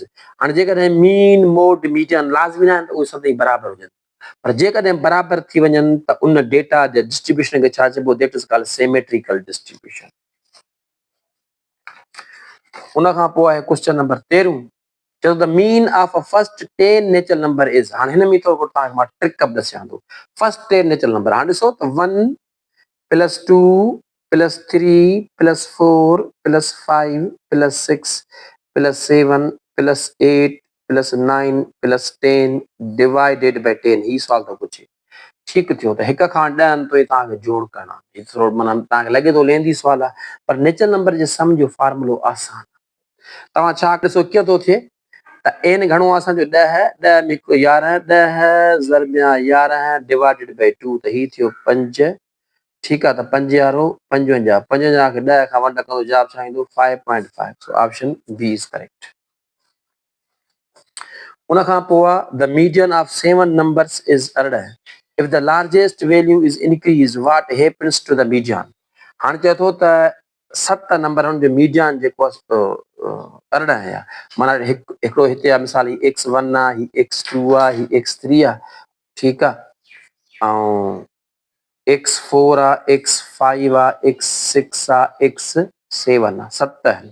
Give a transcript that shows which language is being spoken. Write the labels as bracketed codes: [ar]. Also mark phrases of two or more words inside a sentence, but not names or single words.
[sd] हाणे जेकॾहिं [en] mean mode median [sd] लाज़मी न आहिनि त उहे सभई बराबरि हुजनि, पर जेकॾहिं बराबरि थी वञनि त उन डेटा जे डिस्ट्रीब्यूशन खे छा चइबो, [en] That is called symmetrical distribution. [sd] उन खां पोइ आहे क्वेश्चन नंबर 13, चयो [en] the mean of a first 10 natural number is. [sd] हाणे हिन में थोरो तव्हांखे मां ट्रिक अप ॾसियां थो। [en] first 10 natural number, [sd] हाणे ॾिसो त [en] 1 plus 2 plus 3 plus 4 plus 5 plus 6 plus 7 plus 8 plus 9 plus 10 divided by 10, [sd] ही सवाल थो पुछे। ठीकु थियो, त 1 खां 10 ताईं तव्हांखे जोड़ करणा, थोरो माना तव्हांखे लॻे थो लेंदी सुवाल आहे, पर [en] natural number [sd] जे सम जो फॉर्मूलो आसान। तव्हां छा ॾिसो कीअं थो थिए, त n घणो आहे असांजो 10, 10 में 11, 10 ज़रब 11 [en] divided by 2, [sd] त ही थियो 5, ठीकु आहे। त 5 यारो 55, 55 खे 10 खां वंड कंदो, जवाब छा ईंदो 5.5। [en] So option B is correct. [sd] उन खां पोइ [en] the median of 7 numbers is 18, if the largest value is increase what happens to the median. [sd] हाणे चए थो त 7 नंबरनि जो मीडियन जेको आहे 18 आहे, माना हिकिड़ो हिते आहे मिसाल, ही x1 आहे, ही x2 आहे, ही x3 आहे, ठीकु आहे, ऐं x4 आहे, x5 आहे, x6 आहे, x7 आहे, 7 आहिनि।